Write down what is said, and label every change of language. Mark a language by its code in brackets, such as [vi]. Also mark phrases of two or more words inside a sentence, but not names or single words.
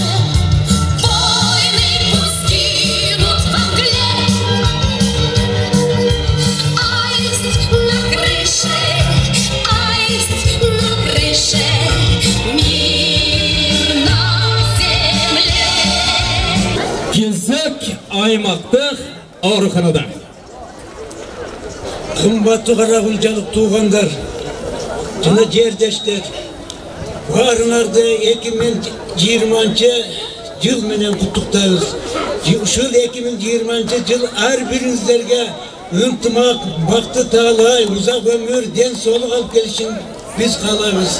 [ru] Войны пусть гинут во мгле. Аист на крыше, аист на крыше. Мир на земле. [kk] Кезек аймақтық ауруханада. Қымбатты Қарақұлжалық туғандар, [ky] жана жердештер, [kk] барыңарды 2020 жыл менен құттықтаймыз. [ky] Ушул 2020 жыл ар бириңиздерге ынтымақ, бақыты таалай, ұзақ өмір, ден соолук алып келишин биз каалайбыз.